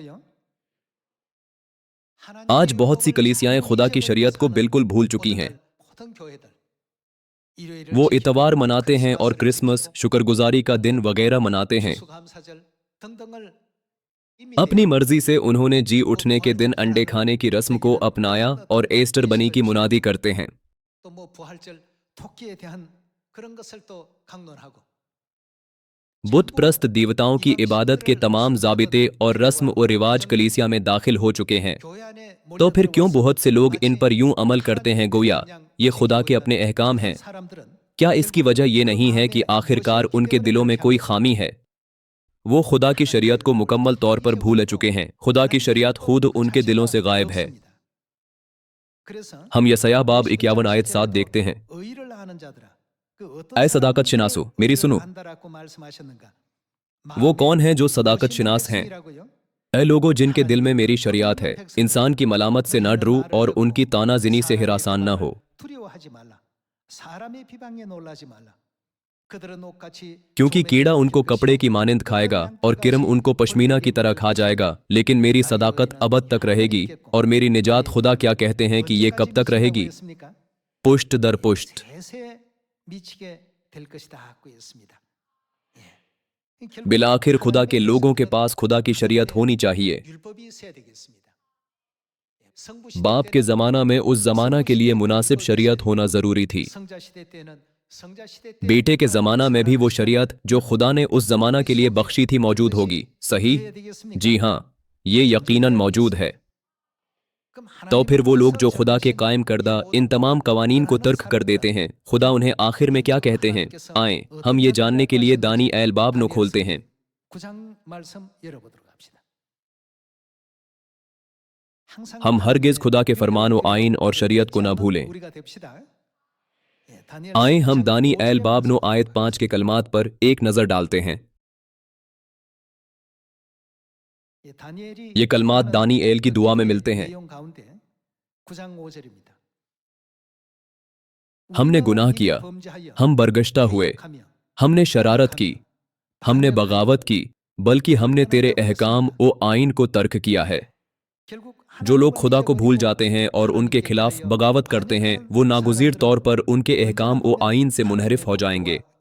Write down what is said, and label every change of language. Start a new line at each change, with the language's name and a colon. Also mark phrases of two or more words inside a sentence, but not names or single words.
Hindi: आज बहुत सी कलीसियाएं खुदा की शरीयत को बिल्कुल भूल चुकी हैं। वो इतवार मनाते हैं और क्रिसमस, शुक्रगुजारी का दिन वगैरह मनाते हैं,
Korean: 등등을
Hindi: अपनी मर्जी से उन्होंने जी उठने के दिन अंडे खाने की रस्म को अपनाया और
English: Easter bunny
Hindi: की मुनादी करते हैं।
Korean: 또뭐 부활절 토끼에 대한 그런 것을 또 강론하고
Hindi: बुत प्रस्त देवताओं की इबादत के तमाम जाबिते और रस्म और रिवाज कलीसिया में दाखिल हो चुके हैं।
Korean: 교회 안에
Hindi: तो फिर क्यों
Korean: 몰려들어와서
Hindi: बहुत से लोग इन पर यूं अमल करते हैं गोया
Korean: 그냥
Hindi: ये खुदा के अपने अहकाम हैं?
Korean: 사람들은
Hindi: क्या इसकी वजह ये नहीं है कि आखिरकार उनके दिलों में कोई खामी है? वो खुदा की शरीयत को मुकम्मल तौर पर भूल चुके हैं। खुदा की शरीयत खुद उनके दिलों से गायब है।
Korean: 그래서
Hindi: हम यसायाह बाब 51 आयत 7 देखते हैं।
Korean: 의를 아는 자들아 그 어떤
Hindi: ऐ सदाकत
Korean: 사람들의
Hindi: शिनासो, मेरी
Korean: 의를
Hindi: सुनो।
Korean: 안다라고 말씀하셨는가?
Hindi: वो कौन है जो सदाकत शिनास हैं?
Korean: 백성이라고요?
Hindi: ऐ लोगों जिनके दिल में मेरी शरीयत है, इंसान की मलामत से न डरो और उनकी तानाजिनी से हिरासान न हो।
Korean: 두려워하지 말라. 사람의 비방에 놀라지 말라. 그들은 옷같이
Hindi: क्योंकि कीड़ा उनको कपड़े की मानिंद खाएगा और किरम उनको पश्मीना की तरह खा जाएगा, लेकिन मेरी सदाकत अबद तक रहेगी और मेरी निजात खुदा क्या कहते हैं कि ये कब तक रहेगी? पुष्ट दर पुष्ट।
Korean: 세세 미치게 될 것이다 하고 있습니다.
Hindi: बिलाखिर खुदा के लोगों के पास खुदा की शरीयत होनी चाहिए।
Korean: 율법이 있어야 되겠습니다.
Hindi: बाप के ज़माना में उस ज़माना के लिए मुनासिब शरीयत होना ज़रूरी थी।
Korean: 성자 시대 때는 성자 시대 때
Hindi: बेटे के ज़माना में भी वो शरीयत जो खुदा ने उस ज़माना के लिए बख्शी थी मौजूद होगी, सही? जी हाँ, ये यकीनन मौजूद है। तो फिर वो लोग जो खुदा के कायम करदा इन तमाम कवानीन को तर्क कर देते हैं, खुदा उन्हें आखिर में क्या कहते हैं? आए हम ये जानने के लिए दानी एल बाब नो खोलते हैं।
Korean: 9장 말씀 열어보도록 합시다. 항상
Hindi: हम हरगिज खुदा के फरमान व आइन और शरीयत को न भूलें।
Korean: 우리가 됩시다. 예, 다니엘
Hindi: आए हम
Korean: 9장
Hindi: दानी एल
Korean: 5절에
Hindi: बाब नो आयत 5 के कलमात पर एक नज़र डालते हैं।
Korean: 예, 다니엘이
Hindi: ये कलमात दानी एल की दुआ में मिलते हैं।
Korean: 내용 가운데 9장 5절입니다.
Hindi: हमने गुनाह किया, हम बरगश्ता हुए, हमने शरारत की, हमने बगावत की, बल्कि हमने तेरे अहकाम ओ आइन को तर्क किया है। जो लोग खुदा को भूल जाते हैं और उनके खिलाफ बगावत करते हैं, वो नागुज़ीर तौर पर उनके अहकाम ओ आइन से मुनहरिफ हो जाएंगे।